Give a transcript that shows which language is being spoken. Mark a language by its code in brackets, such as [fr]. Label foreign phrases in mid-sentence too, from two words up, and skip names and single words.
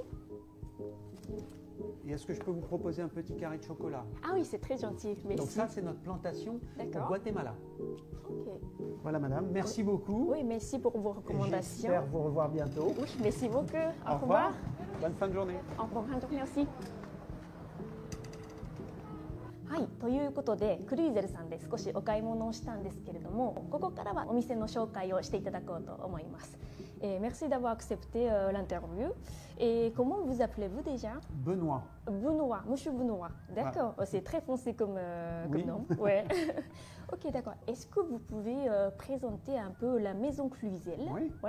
[fr] Et est-ce que je peux vous proposer un petit carré de chocolat? Ah oui, c'est très gentil. Merci. Donc ça, c'est notre plantation au D'accord. Guatemala. Ok. Voilà, madame. Merci beaucoup. Oui, merci pour vos recommandations. J'espère vous revoir bientôt. Oui, merci beaucoup. Au revoir. Bonne fin de journée. Au revoir. Merci. [ja] はい、ということでクルイゼルさんで少しお買い物をしたんですけれども、ここからはお店の紹介をしていただこうと思います。 [fr] Merci d'avoir accepté l'interview. Et comment vous appelez-vous déjà? Benoît. Benoît, Monsieur Benoît. D'accord, c'est très foncé comme Oui. nom. Ouais. Ok, d'accord. Est-ce que vous pouvez présenter un peu la maison Cluzel? Oui, Ouais.